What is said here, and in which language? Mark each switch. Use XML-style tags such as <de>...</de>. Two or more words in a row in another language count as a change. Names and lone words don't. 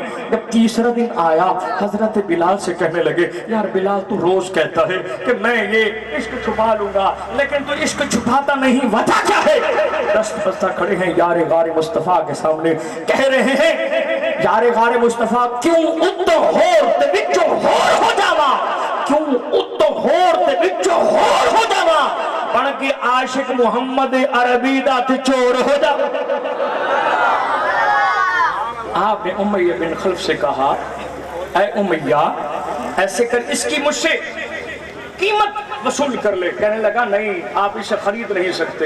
<ur>جب تیسرا دن آیا، حضرت بلال سے کہنے لگے یار بلال تو روز کہتا ہے کہ میں یہ عشق چھپا لوں گا، لیکن تو عشق چھپاتا نہیں، وجہ کیا ہے؟ دست بستہ کھڑے ہیں یار غار مصطفیٰ کے سامنے، کہہ رہے ہیں یار غار مصطفیٰ</ur> <pa>کیوں اتو ہور تے وچوں ہور ہو جاوا، کیوں اتو ہور تے وچوں ہور ہو جاوا، بن کے عاشق محمد عربی دا تے چور ہو جاوا۔</pa> <ur>آپ نے امیہ بن خلف سے کہا اے امیہ ایسے کر اس کی مجھ سے قیمت وصول کر لے، کہنے لگا نہیں آپ اسے خرید نہیں سکتے۔</ur>